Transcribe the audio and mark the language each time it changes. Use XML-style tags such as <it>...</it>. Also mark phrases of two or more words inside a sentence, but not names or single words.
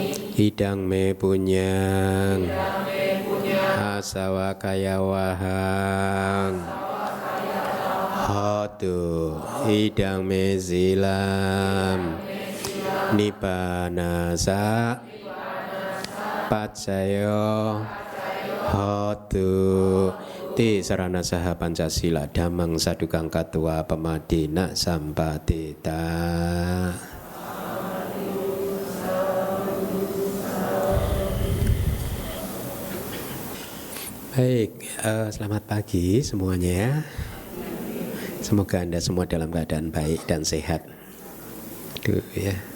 <pi>Idang me punyang asawa kaya wahang hotu idang me silam nipanasa pacayo hotu ti sarana saha pancasila damang sadukang katua pemadina sampatita.</pi> <id>Baik, selamat pagi semuanya ya. Semoga Anda semua dalam keadaan baik dan sehat. Ya.</id>